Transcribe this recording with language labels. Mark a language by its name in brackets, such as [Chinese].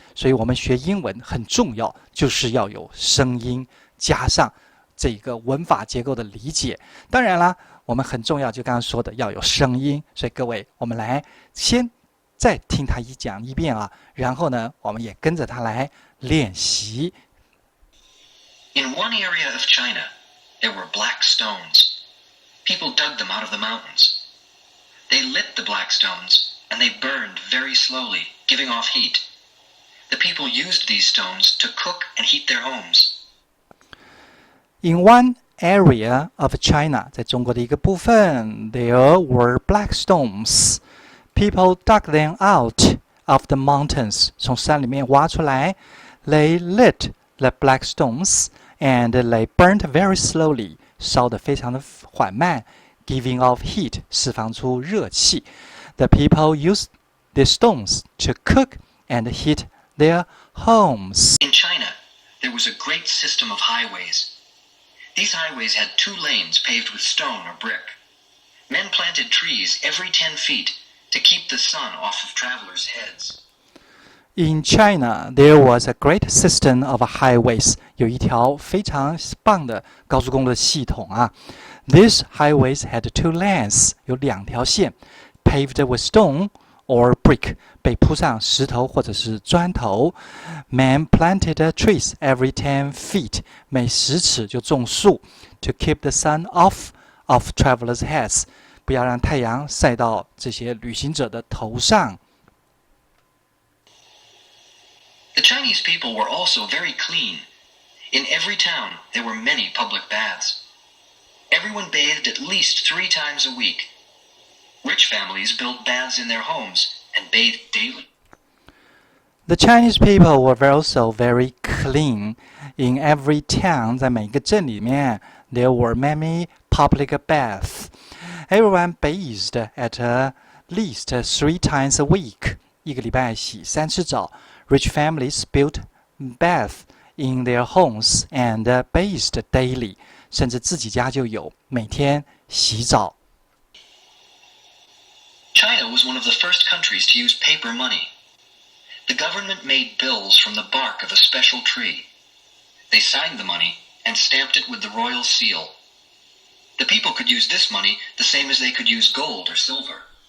[Chinese] 所以我们学英文很重要，就是要有声音加上这个文法结构的理解。当然啦，我们很重要，就刚刚说的要有声音。所以各位，我们来先再听他讲一遍啊，然后呢，我们也跟着他来练习。 [English] In one area of China, there were black stones. People dug them out of the mountains. They lit the black stones, and they burned very slowly, giving off heat. The people used these stones to cook and heat their homes. In one area of China, [Chinese] 在中国的一个部分 [English] there were black stones. People dug them out of the mountains. [Chinese] 从山里面挖出来 [English] They lit the black stones and they burned very slowly. [Chinese] 烧得非常的缓慢 [English] Giving off heat. [Chinese] 释放出热气 [English] The people used the stones to cook and heat their homes. In China, there was a great system of highways.These highways had 2 lanes paved with stone or brick. Men planted trees every 10 feet to keep the sun off of travelers' heads. In China, there was a great system of highways. [Chinese] 有一条非常棒的高速公路的系统啊。 [English] These highways had 2 lanes. [Chinese] 有2条线 [English] paved with stone or brick. [Chinese] 被铺上石头或者是砖头 [English] Men planted trees every 10 feet. [Chinese] 每10尺就种树 [English] To keep the sun off of travelers' heads. [Chinese] 不要让太阳晒到这些旅行者的头上。 [English] The Chinese people were also very clean. In every town, there were many public baths. Everyone bathed at least 3 times a week. Rich families built baths in their homes and bathed daily. The Chinese people were also very clean. In every town, [Chinese] 在每个镇里面 [English] there were many public baths. Everyone bathed at least 3 times a week. [Chinese] 一个礼拜洗3次澡 [English] Rich families built baths in their homes and bathed daily. [Chinese] 甚至自己家就有，每天洗澡。 [English] China was one of the first countries to use paper money. The government made bills from the bark of a special tree. They signed the money and stamped it with the royal seal. The people could use this money the same as they could use gold or silver.